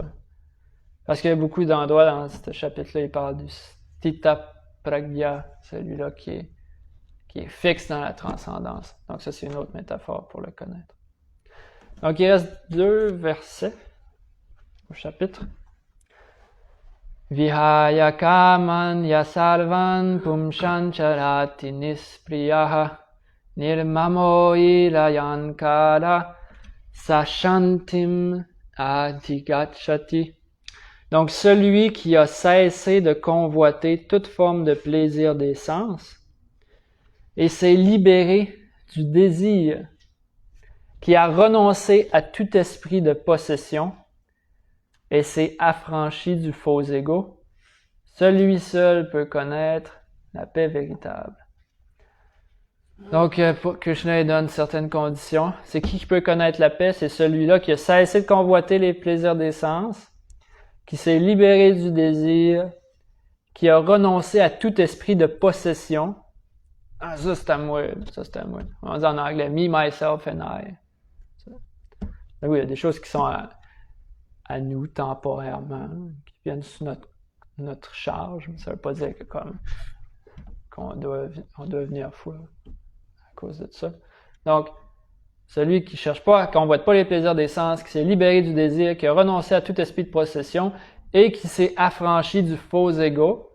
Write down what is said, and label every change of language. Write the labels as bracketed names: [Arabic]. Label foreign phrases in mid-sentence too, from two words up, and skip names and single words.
[French] Parce qu'il y a beaucoup d'endroits dans ce chapitre-là, il parle du [Sanskrit] Stita Pragya, [French] celui-là qui est fixe dans la transcendance. Donc ça, c'est une autre métaphore pour le connaître. Donc il reste 2 versets au chapitre. [Sanskrit] Vihaya kaman yasarvan pumshan charati nispriyaha nirmamo ilayankara sashantim adhigachati. [French] Donc, celui qui a cessé de convoiter toute forme de plaisir des sens et s'est libéré du désir, qui a renoncé à tout esprit de possession et s'est affranchi du faux ego, celui seul peut connaître la paix véritable. Donc, Krishna donne certaines conditions. C'est qui peut connaître la paix? C'est celui-là qui a cessé de convoiter les plaisirs des sens, qui s'est libéré du désir, qui a renoncé à tout esprit de possession. Ça c'est à moi, ça c'est à moi. On dit en anglais, [English] me, myself and I. [French] Oui, il y a des choses qui sont à nous temporairement, qui viennent sous notre charge, mais ça ne veut pas dire que qu'on doit devenir fou à cause de ça. Donc, celui qui cherche pas, qui convoite pas les plaisirs des sens, qui s'est libéré du désir, qui a renoncé à tout esprit de possession et qui s'est affranchi du faux ego.